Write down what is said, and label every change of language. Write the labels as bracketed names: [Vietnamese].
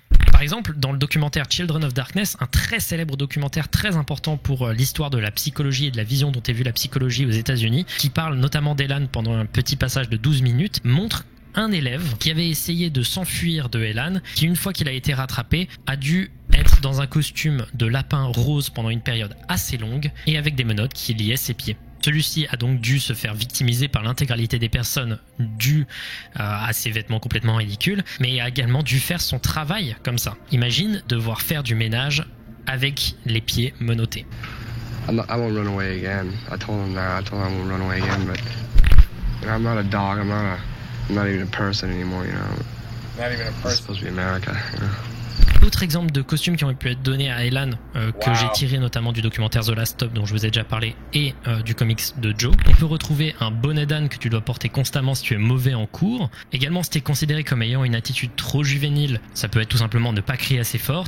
[French] Par exemple, dans le documentaire Children of Darkness, un très célèbre documentaire très important pour l'histoire de la psychologie et de la vision dont est vue la psychologie aux États-Unis, qui parle notamment d'Elan pendant un petit passage de 12 minutes, montre un élève qui avait essayé de s'enfuir de Elan, qui une fois qu'il a été rattrapé, a dû être dans un costume de lapin rose pendant une période assez longue et avec des menottes qui liaient ses pieds. Celui-ci a donc dû se faire victimiser par l'intégralité des personnes dû à ses vêtements complètement ridicules, mais a également dû faire son travail comme ça. Imagine devoir faire du ménage avec les pieds menottés. [English] I won't run away again. I told him that. I told him I won't run away again, but I'm not a dog. I'm not even a person anymore, you know. Not even a It's person. supposed to be America, you know. [French] Autre exemple de costumes qui ont pu être donnés à Elan, que j'ai tiré notamment du documentaire The Last Stop dont je vous ai déjà parlé et du comics de Joe. On peut retrouver un bonnet d'âne que tu dois porter constamment si tu es mauvais en cours. Également, si tu es considéré comme ayant une attitude trop juvénile, ça peut être tout simplement ne pas crier assez fort.